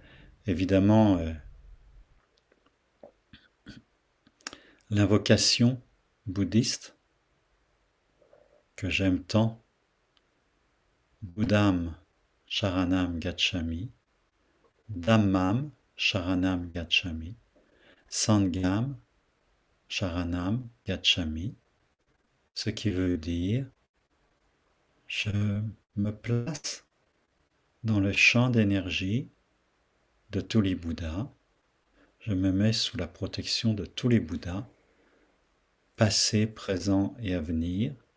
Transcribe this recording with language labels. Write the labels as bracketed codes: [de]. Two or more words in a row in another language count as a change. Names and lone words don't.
[fr] Évidemment, l'invocation bouddhiste que j'aime tant, [pi] Buddham Sharanam Gacchami, Dhammam Sharanam Gacchami, Sangham Sharanam Gacchami, [fr] ce qui veut dire je me place dans le champ d'énergie de tous les Bouddhas, je me mets sous la protection de tous les Bouddhas, passés, présents et à venir.